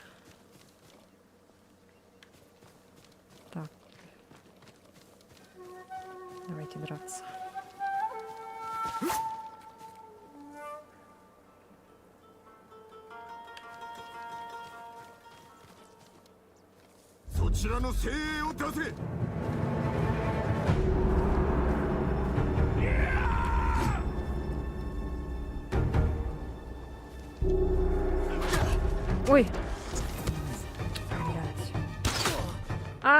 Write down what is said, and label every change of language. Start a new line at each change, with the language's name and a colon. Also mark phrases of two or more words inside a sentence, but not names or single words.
Russian: Так. Давайте драться.
Japanese: そちらの精鋭を出せ。
Russian: Ой! Блядь. А!